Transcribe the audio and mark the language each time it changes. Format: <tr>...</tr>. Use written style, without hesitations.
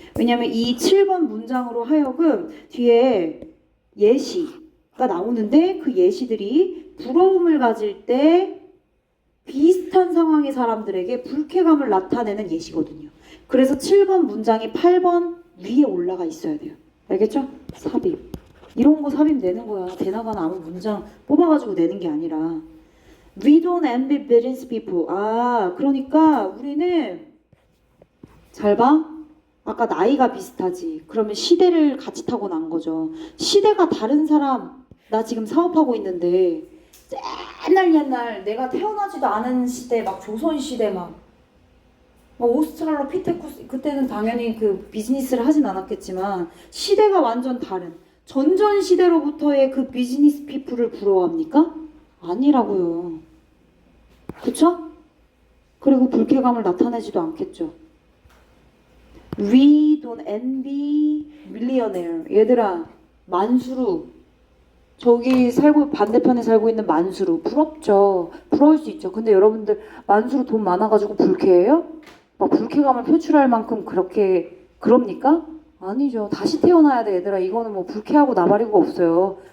<ko>왜냐면 이 7번 문장으로 하여금 뒤에 예시가 나오는데 그 예시들이 부러움을 가질 때 비슷한 상황의 사람들에게 불쾌감을 나타내는 예시거든요. 그래서 7번 문장이 8번 위에 올라가 있어야 돼요. 알겠죠? 삽입. 이런 거 삽입 내는 거야. 대나간 아무 문장 뽑아가지고 내는 게 아니라.</ko> <en>We don't envy business people.</en> <ko>그러니까 우리는 잘 봐. 아까 나이가 비슷하지. 그러면 시대를 같이 타고 난 거죠. 시대가 다른 사람, 나 지금 사업하고 있는데 옛날 내가 태어나지도 않은 시대, 막 조선시대 막 오스트랄로피테쿠스, 그때는 당연히 그 비즈니스를 하진 않았겠지만 시대가 완전 다른 전전 시대로부터의 그 비즈니스 피플을 부러워합니까? 아니라고요. 그쵸? 그리고 불쾌감을 나타내지도 않겠죠.</ko> <en>We don't envy millionaire.</en> <ko>얘들아, 만수르. 저기 반대편에 살고 있는 만수르. 부럽죠. 부러울 수 있죠. 근데 여러분들, 만수르 돈 많아가지고 불쾌해요? 막 불쾌감을 표출할 만큼 그럽니까? 아니죠. 다시 태어나야 돼, 얘들아. 이거는 뭐 불쾌하고 나발이고 없어요.</ko>